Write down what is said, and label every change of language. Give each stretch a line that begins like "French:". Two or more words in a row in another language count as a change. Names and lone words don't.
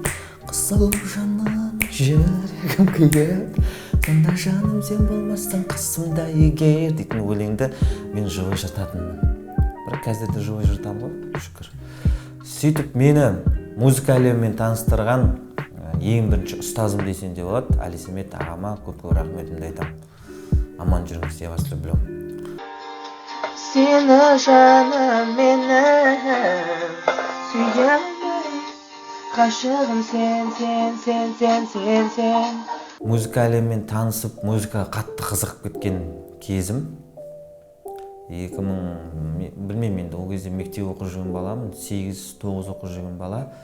Kazakh: Қысыл жаным, жүрегім күйеді, сонда жаным сен болмастан қасымда егер дейтін өлеңді мен жуы жататынмын. Бірақ қазір де жуы жатамын ғой, шүкір. Сөйтіп мені музыка әлемімен таныстырған ең бірінші ұстазым десем де болады, Әлисемет ағама көп-көп рахметімді айтамын. Аман жүріңіз,
Russian: я вас люблю.
Kazakh: Сені жаным менің сүйемін, ғашығым сен. Музыка әлемімен танысып, музыкаға қатты қызығып кеткен кезім. Білмеймін енді, ол кезде мектеп оқып жүрген баламын, 8-9 оқып жүрген бала.